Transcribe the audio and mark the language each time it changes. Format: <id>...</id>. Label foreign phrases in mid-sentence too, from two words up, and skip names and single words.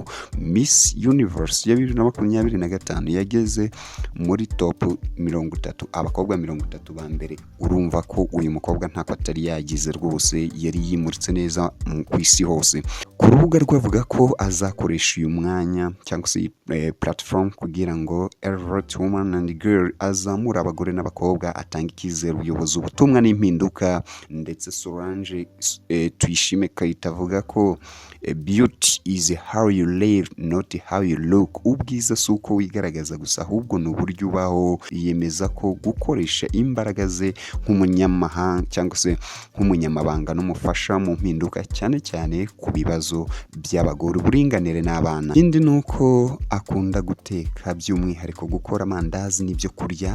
<rw>Miss Universe ya 2025 yageze muri top 30, abakobwa 30 ba mbere. Urumva ko uyu mukobwa ntako atari yagize rwose, yari yimuritse neza ku isi hose. Ku rubuga rwavuga ko azakoresha uyu mwanya cyangwa se platform kugira ngo</rw> <en>elevate women and girl,</en> <rw>azamura abagore n'abakobwa, atanga icyizere, ubuyobozi, ubutumwa n'impinduka. Ndetse Solange Tuyishime Kayita avuga ko</rw> <en>beauty is how you live not how you look.</en> <rw>Ubwiza si uko wigaragaza gusa ahubwo ni uburyo ubaho. Yemeza ko gukoresha imbaraga ze nk'umunyamahanga cyangwa se nk'umunyamabanga n'umufasha mu mpinduka cyane cyane ku bibazo by'abagore, uburinganire n'abana. Ikindi ni uko akunda guteka, by'umwihariko gukora amandazi n'ibyo kurya.</rw>